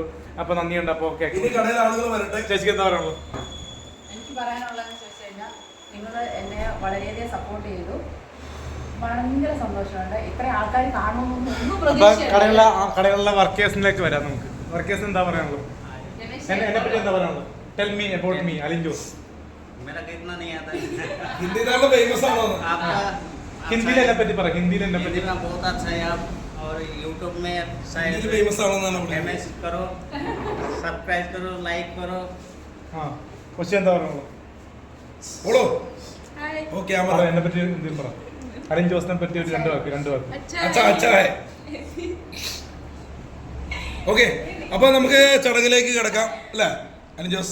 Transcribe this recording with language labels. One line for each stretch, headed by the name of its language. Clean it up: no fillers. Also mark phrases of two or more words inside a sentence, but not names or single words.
Malayalam: അപ്പോൾ നന്ദിയുണ്ട്. അപ്പോൾ ചേച്ചിക്ക് എന്താ പറയുള്ളൂ? എനിക്ക് പറയാനുള്ളതെന്ന് ചോദിച്ചു കഴിഞ്ഞാൽ നിങ്ങൾ എന്നെ വളരെയധികം സപ്പോർട്ട് ചെയ്തു. ഭയങ്കര സന്തോഷമുണ്ട്. ഇത്രയും ആൾക്കാർ കാണുമെന്നൊന്നും പ്രതീക്ഷയില്ല. കടകളിലെ വർക്കേഴ്സിലേക്ക് വരാം. നമുക്ക് വർക്കേഴ്സ് എന്താ പറയാനുള്ളത്? എന്നെ പറ്റി എന്താ പറയാനുള്ളത്?
English: tell me about me അലിൻ ജോസ്.
Hindi: हिंदी फेमस
Malayalam: हिंदी पറ്റി പറ. ഹിന്ദിയിൽ എന്നെ പറ്റി
Hindi: बहुत अच्छा है आप और यूट्यूब में शायद
Malayalam: ഫേമസ് ആണെന്നാണ്
Hindi: फेमस करो, सब्सक्राइब करो, लाइक करो।
Malayalam: ആ കൊച്ചി എന്താ പറയുള്ളൂ? ഓളോ ഹായ്. ഓ ക്യാമറ പറ, എന്നെ പറ്റി എന്തെങ്കിലും പറ. അലിൻ ജോസിനെ പറ്റി ഒരു രണ്ട് വാക്ക്.
Hindi: अच्छा अच्छा
Malayalam: ഓക്കെ, അപ്പൊ നമുക്ക് ചടങ്ങിലേക്ക് കിടക്കാം അല്ലേ അനിൽ ജോസ്?